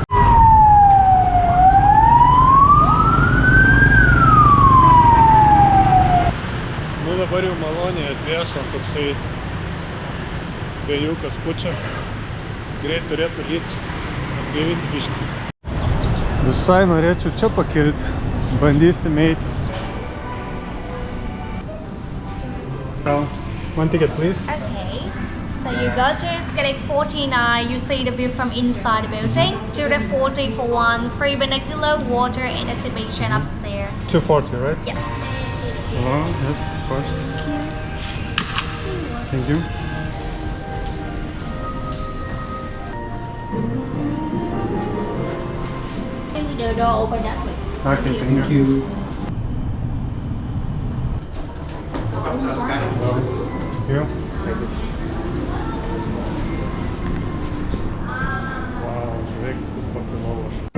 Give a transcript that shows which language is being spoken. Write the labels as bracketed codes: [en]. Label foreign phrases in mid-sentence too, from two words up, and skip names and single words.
[lt] Nu dabar jau maloniai atvėso, toksai vėjukas pučia. Greit turėtų lyti, atgaivinti biškį. Visai norėčiau čia pakilti. Bandysim eiti. [en] One ticket, please. Okay, so you go to Skydeck 49, you see the view from inside the building. To the 40 for one, free binocular, water and exhibition upstairs. 240, right? Yeah. Hello, yes, of course. Thank you. The door open up. Okay, thank you. Thank you. [lt] Wow, žiūrėk, kaip papilovas.